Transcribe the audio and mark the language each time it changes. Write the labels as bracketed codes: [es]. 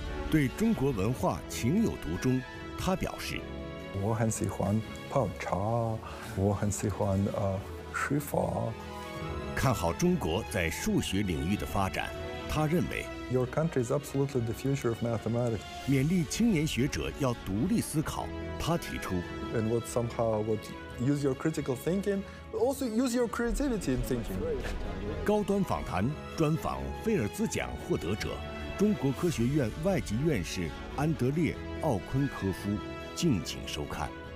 [zh] 对中国文化情有独钟，他表示：“ 我很喜欢泡茶，我很喜欢书法。” 看好中国在数学领域的发展，他认为 [en] Your country is absolutely the future of mathematics. [zh] 勉励青年学者要独立思考。他提出 [en] And would use your critical thinking, but also use your creativity in thinking. [zh] 高端访谈专访菲尔兹奖获得者、中国科学院外籍院士安德烈·奥昆科夫，敬请收看。